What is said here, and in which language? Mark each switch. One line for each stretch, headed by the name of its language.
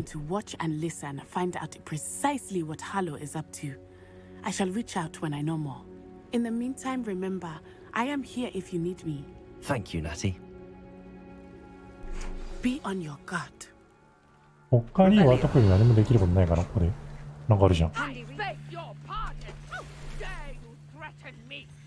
English: going to watch and listen, find out precisely what Harlow is up to. I shall reach out when I know more. In the meantime, remember, I am here if you need me. Thank you, Natty. Be on your guard.
Japanese: 他には特に何もできることないかな、ここで。なんかあるじゃん。
English: I beg your pardon. How dare you threaten me?